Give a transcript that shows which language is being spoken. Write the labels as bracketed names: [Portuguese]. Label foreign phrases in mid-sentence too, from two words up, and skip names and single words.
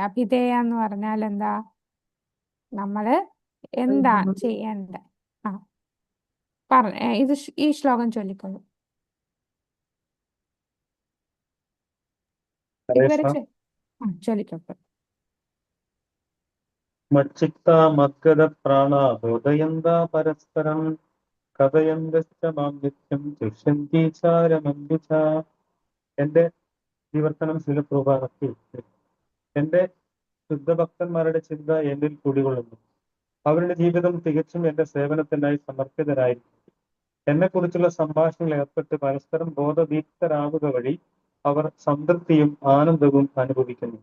[Malayalam] അഭിധേയ എന്ന് പറഞ്ഞാൽ എന്താ? നമ്മള് എന്താ ചെയ്യേണ്ടത്? ഇത് ഈ ശ്ലോകം ചൊല്ലിക്കൊള്ളു. ഇതുവരെ ചൊല്ലിക്കൊള്ളു. [Sanskrit] മच्चित्ता मद्गद प्राणा बोधयन्ता परस्परं कथयन्तश्च मां नित्यं तुष्यन्ति चारमन्विത. [Malayalam] എൻ്റെ വിവർത്തനം ശീലപ്രഭാതത്തിൽ എൻ്റെ ശുദ്ധഭക്തന്മാരുടെ ചിന്ത എന്നിൽ കുടികൊള്ളുന്നു. അവരുടെ ജീവിതം തികച്ചും എന്റെ സേവനത്തിനായി സമർപ്പിതരായിരിക്കും. എന്നെക്കുറിച്ചുള്ള സംഭാഷണങ്ങളിൽ ഏർപ്പെട്ട് പരസ്പരം ബോധദീപ്തരാവുക വഴി അവർ സംതൃപ്തിയും ആനന്ദവും അനുഭവിക്കുന്നു.